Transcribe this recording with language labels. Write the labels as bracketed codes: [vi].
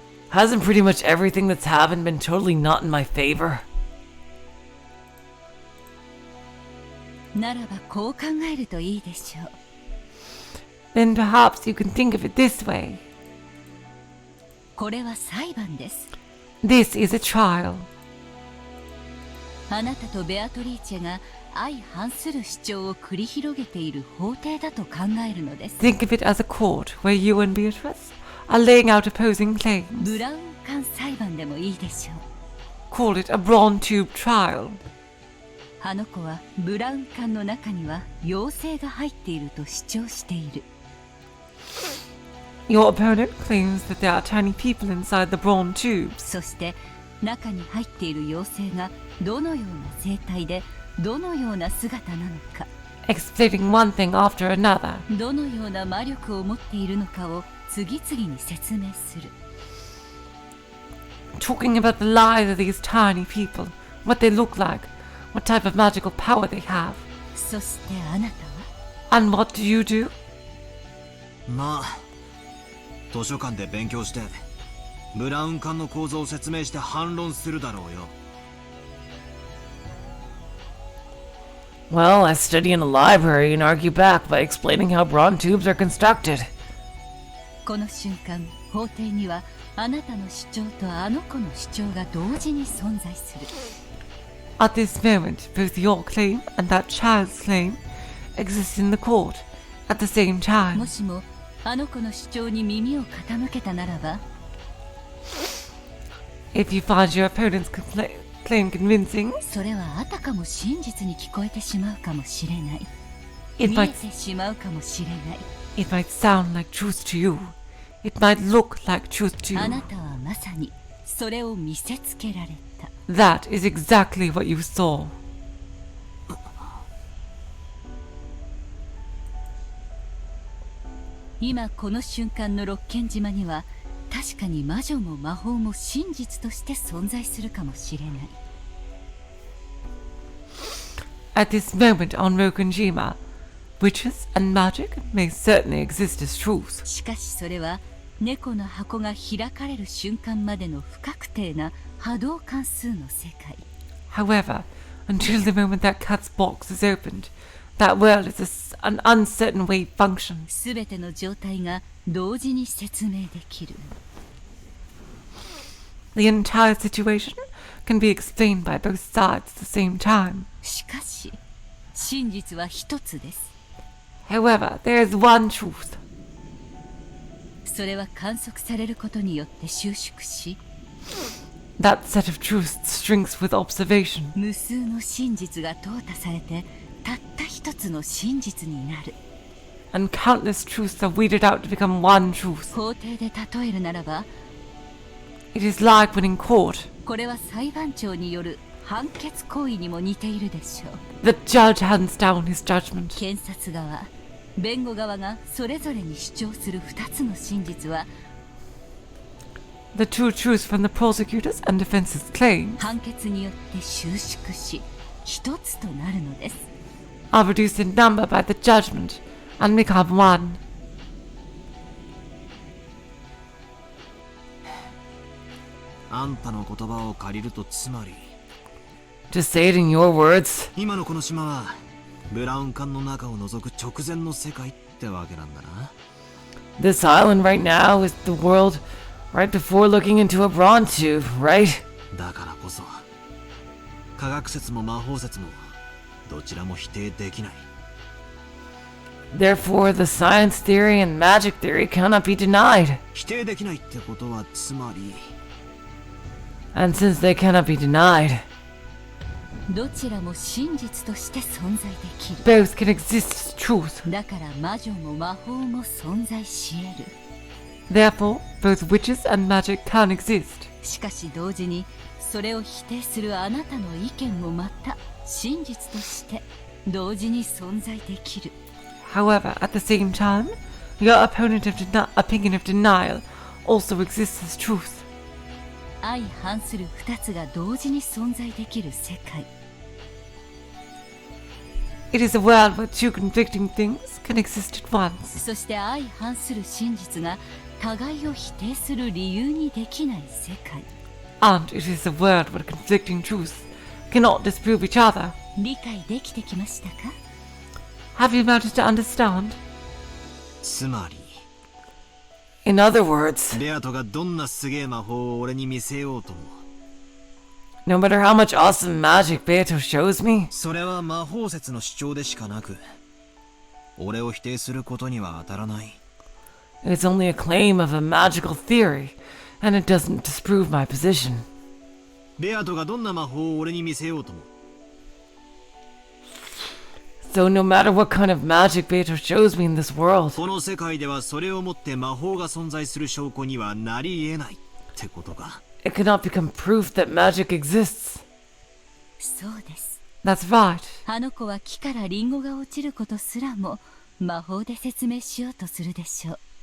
[en] Hasn't pretty much everything that's happened been totally not in my favor? [ja] ならばこう考えるといいでしょう。 [en] Then perhaps you can think of it this way. [ja] これは裁判です。 [en] This is a trial. [ja] あなたとベアトリーチェが相反する主張を繰り広げている法廷だと考えるのです。 [en] Think of it as a court where you and Beatrice are laying out opposing claims. [ja] ブラウン管裁判でもいいでしょう。 [en] call it a brawn tube trial. [ja] あの子はブラウン管の中には妖精が入っていると主張している。 [en] Your opponent claims that there are tiny people inside the brawn tubes. [ja] そして中に入っている妖精がどのような生態でどのような姿なのか、 [en] Explaining one thing after another. [ja] どのような魔力を持っているのかを次々に説明する。 [en] Talking about the lives of these tiny people, what they look like, what type of magical power they have. [ja] そしてあなたは [en] And what do you do? [ja] まあ図書館で勉強してブラウン管の構造を説明して反論するだろうよ。 [en] Well, I study in a library and argue back by explaining how brawn tubes are constructed. [ja] この瞬間、法廷にはあなたの主張とあの子の主張が同時に存在する。 [en] At this moment, both your claim and that child's claim exist in the court at the same [ja] も [en] time. [ja] しもあの子の主張に耳を傾けたならば、 [en] If you find your opponent's claim convincing, [ja] それはあたかも真実に聞こえてしまうかもしれない。 [en] it [ja] 見え [en] might [ja] てしまうかもしれない。 [en] it might sound like truth to you. It might look like truth to [ja] あ [en] you. [ja] なたはまさにそれを見せつけられた。 [en] That is exactly what you saw. [ja] 今この瞬間の六軒島には確かに魔女も魔法も真実として存在するかもしれない。 [en] At this moment on Rokunjima, witches and magic may certainly exist as truth. [ja] しかしそれは猫の箱が開かれる瞬間までの不確定な波動関数の世界。 [en] However, until the moment that cat's box is opened, that world is an uncertain wave function. [ja] すべての状態が同時に説明できる。 [en] The entire situation can be explained by both sides at the same time. [ja] しかし真実は一つです。 [en] However, there is one truth. [ja] それは観測されることによって収縮し、 [en] That set of truths shrinks with observation. [ja] 無数の真実が淘汰されてたった一つの真実になる。 [en] And countless truths are weeded out to become one truth. [ja] 法廷で例えるならば、 [en] It is like when in court, [ja] これは裁判長による判決行為にも似ているでしょう。 [en] the judge hands down his judgment. [ja] 検察側、弁護側がそれぞれに主張する二つの真実は、 [en] The two truths from the prosecutors and defense's claims [ja] 判決によって収縮し、一つとなるのです。 [en] are reduced in number by the judgment and become one. [ja] あんたの言葉を借りるとつまり [en] To say it in your words, [ja] 今のこの島はブラウン管の中を覗く直前の世界ってわけなんだな。 [en] this island right now is the world right before looking into a brawn tube, right? [ja] だからこそ科学説も魔法説もどちらも否定できない。 [en] Therefore, the science theory and magic theory cannot be denied. [ja] 否定できないってことはつまり [en] And since they cannot be denied, [ja] どちらも真実として存在できる。 [en] Both can exist as truth. [ja] だから魔女も魔法も存在し得る。 [en] Therefore, both witches and magic can exist. [ja] しかし同時にそれを否定するあなたの意見もまた真実として同時に存在できる。 [en] However, at the same time, your opponent's opinion of denial also exists as truth. [ja] 相反する二つが同時に存在できる世界。 [en] It is a world where two conflicting things can exist at once. [ja] そして相反する真実が互いを否定する理由にできない世界。 [en] And it is a world where conflicting truths cannot disprove each other. [ja] 理解できてきましたか？ [en] Have you managed to understand? [ja] つまり [en] in other words, [ja] ベアトがどんなすげえ魔法を俺に見せようとも [en] no matter how much awesome magic Beato shows me, [ja] それは魔法説の主張でしかなく俺を否定することには当たらない。 [en] it's only a claim of a magical theory, and it doesn't disprove my position. [ja] ベアトがどんな魔法を俺に見せようとも。 [en] So no matter what kind of magic Beatrice shows me in this world, [ja] この世界ではそれをもって魔法が存在する証拠にはなり得ないってことか。 [en] it cannot become proof that magic exists. [ja] そうです。 [en] That's right. [ja] あの子は木からリンゴが落ちることすらも魔法で説明しようとするでしょう。